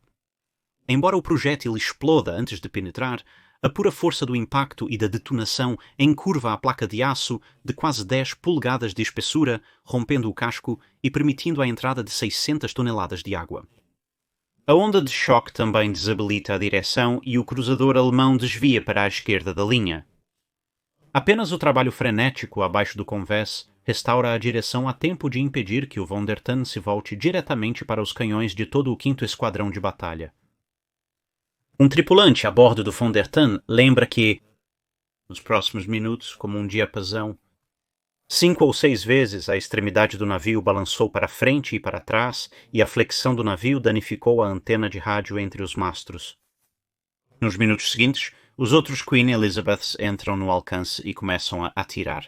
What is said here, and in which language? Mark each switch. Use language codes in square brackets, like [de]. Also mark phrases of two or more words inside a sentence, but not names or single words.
[pt] Embora o projétil exploda antes de penetrar, a pura força do impacto e da detonação encurva a placa de aço de quase 10 polegadas de espessura, rompendo o casco e permitindo a entrada de 600 toneladas de água. A onda de choque também desabilita a direção e o cruzador alemão desvia para a esquerda da linha. Apenas o trabalho frenético abaixo do convés restaura a direção a tempo de impedir que o von der Tann se volte diretamente para os canhões de todo o 5º Esquadrão de Batalha. Um tripulante a bordo do von der Tann lembra que, nos próximos minutos, como um diapasão, 5 ou 6 vezes a extremidade do navio balançou para frente e para trás e a flexão do navio danificou a antena de rádio entre os mastros. Nos minutos seguintes, os outros Queen Elizabeths entram no alcance e começam a atirar.